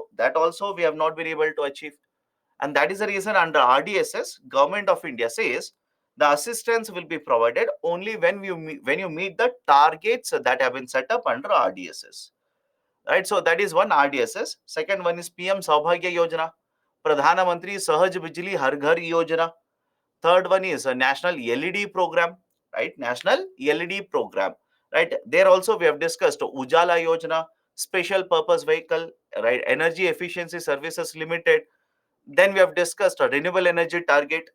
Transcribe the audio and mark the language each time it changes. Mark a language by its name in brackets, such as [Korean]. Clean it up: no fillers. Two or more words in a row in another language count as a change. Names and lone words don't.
[English] That also we have not been able to achieve. And that is the reason under RDSS, Government of India says the assistance will be provided only when you meet the targets that have been set up under RDSS. Right? So that is one RDSS. Second one is PM Saubhagya Yojana, Pradhana Mantri Sahaj Bijli Har Ghar Yojana. Third one is a national LED program, right? National LED program, right? There also we have discussed Ujala Yojana, special purpose vehicle, right? Energy Efficiency Services Limited. Then we have discussed a renewable energy target.